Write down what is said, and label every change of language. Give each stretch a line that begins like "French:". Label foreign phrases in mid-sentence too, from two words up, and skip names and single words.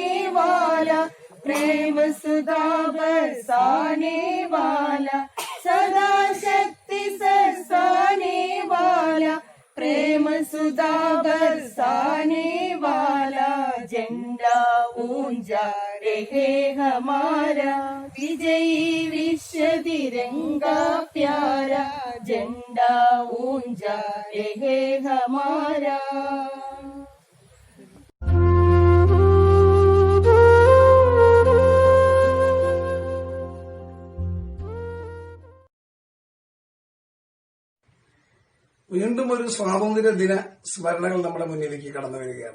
Hindi: वाला, प्रेम सुधा बरसाने वाला, सदा शक्ति सरसाने वाला, प्रेम सुधा बरसाने वाला, झंडा ऊंचा रहे हमारा, विजयी विश्व तिरंगा प्यारा, झंडा ऊंचा रहे हमारा.
Malayalam: വീണ്ടും ഒരു സ്വാതന്ത്ര്യ ദിന സ്മരണകൾ നമ്മുടെ മുന്നിലേക്ക് കടന്നു വരികയാണ്.